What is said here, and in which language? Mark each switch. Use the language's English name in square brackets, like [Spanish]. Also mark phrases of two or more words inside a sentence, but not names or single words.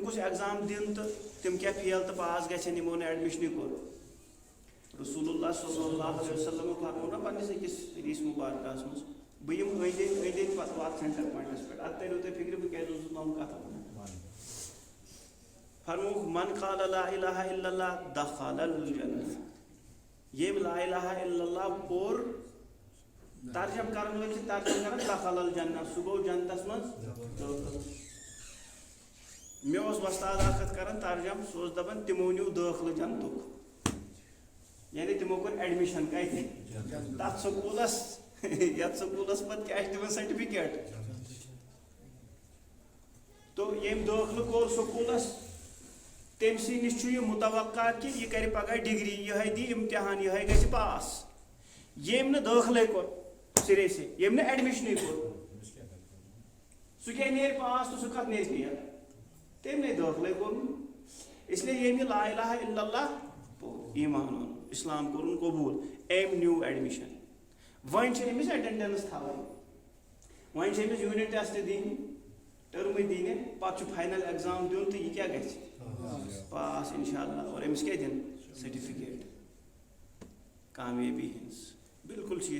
[Kashmiri] کُس ایگزام دِن تہٕ تِم کیٛاہ فیل تہٕ پاس گژھن یِمو نہٕ ایڈمِشنٕے کوٚر [Arabic] رسول اللہ صلی اللہ علیہ وسلم [Kashmiri] فرمو نا پننِس أکِس حدیٖث مُبارکس منٛز بہٕ یِمہٕ أنٛدۍ أنٛدۍ پتہٕ واتہٕ [English] centre points [Kashmiri] پٮ۪ٹھ ادٕ تٔرِو تۄہہِ فِکرِ بہٕ کیٛازِ اوسُس نوٚم کتھ ونان فرموکھ [Arabic] من قال لا الہ الا اللہ دخل الجنہ [Kashmiri] ییٚمۍ [Arabic] لا الہ الا اللہ [Kashmiri] پوٚر ترجم کرن وٲلۍ چھِ ترجم کران [Arabic] دخل الجنہ [Kashmiri] سُہ گوٚو جنتس منٛز دٲخل مےٚ اوس وۄستاد اکھ کران ترجم سُہ اوس دپان تِمو نیوٗ دٲخلہٕ جنتُک یعنی تِمو کوٚر ایڈمِشن کتہِ تتھ سکوٗلس یتھ سکوٗلس پتہٕ کیٛاہ چھِ دِوان سرٹِفکیٹ تو ییٚمۍ دٲخلہٕ کوٚر سکوٗلس تٔمۍ سٕے نِش چھُ یہِ مُتوقع کہِ یہِ کرِ پگاہ ڈگری یِہے دی امتحان یِہے گژھِ پاس ییٚمۍ نہٕ دٲخلے کوٚر [Urdu] سرے سے [Kashmiri] ییٚمۍ نہٕ ایڈمِشنٕے کوٚر سُہ کیٛاہ نیرِ پاس تہٕ سُہ کتھ نیرِ فیل تٔمۍ نَے دٲخلے کوٚرمُت [Urdu] اس لیے [Kashmiri] ییٚمۍ یہِ [Arabic] لا الہ الا اللہ [Kashmiri] پوٚر ایٖمان اوٚن اسلام کوٚرُن قبوٗل أمۍ نیوٗ ایڈمِشن وۄنۍ چھِ أمِس ایٹینڈنس تھاوٕنۍ وۄنۍ چھِ أمِس [English] unit test [Kashmiri] دِنۍ ٹرم دینہِ پتہٕ چھُ [English] final exam [Kashmiri] دیُن تہٕ یہِ کیٛاہ گژھِ پاس [Arabic] انشاءاللہ [Kashmiri] اور أمِس کیٛاہ دِن سرٹِفکیٹ کامیٲبی ہٕنٛز بالکل چھِ